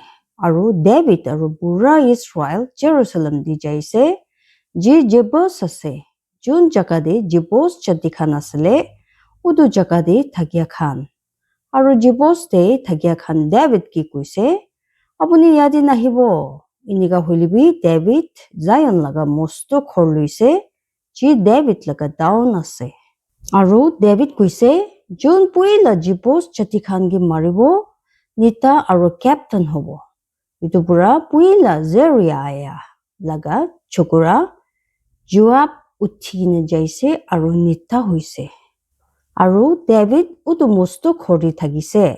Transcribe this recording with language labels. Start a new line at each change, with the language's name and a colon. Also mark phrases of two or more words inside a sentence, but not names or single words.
Naga Pidgin: Aru David aru pura Israel Jerusalem di jaise Jebus ase jun jaga de Jebus chati khan asle udu jaga de thakia khan aru Jebus de thakia khan David ki kuise apuni yadi nahibo inika hoilibi David Zion laga mosto khor luise ji David laga down ase aru David kuise jun puila Jebus chati khan gi maribo nita aru captain hobo. Itu pura puila Zeriah laga chokura Joab uthine jaise aru nita hoise. Aru David utu mosto khori thagise.